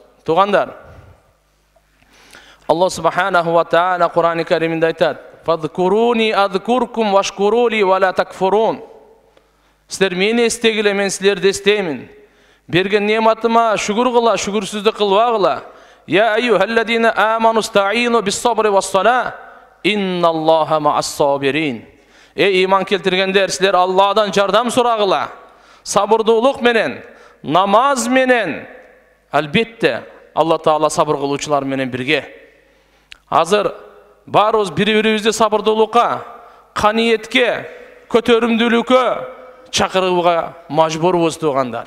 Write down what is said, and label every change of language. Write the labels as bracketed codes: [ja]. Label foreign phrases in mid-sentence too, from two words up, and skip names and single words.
[ky] Туугандар, [ar] الله سبحانه وتعالى [ky] Кур'ан-ы Кариминде айтат: [ar] "فاذكروني أذكركم واشكروا لي ولا تكفرون." [ky] Силер мени эстегиле, мен силерди эстеймин. Берген нематыма шүгүр кыла, шүгүрсүздүк кылбагыла. [ar] يا أيها الذين آمنوا استعينوا بالصبر والصلاة إن الله مع الصابرين. [ky] Иман келтиргендер, силер Алладан жардам сурагыла. Сабырдуулук менен, намаз менен. Албетте Алла Таала сабыр кылуучулар менен бирге. Азыр барыбыз бири-бирибизди сабырдуулукка, каниетке, көтөрүмдүүлүккө чакырууга мажбурбуз туугандар.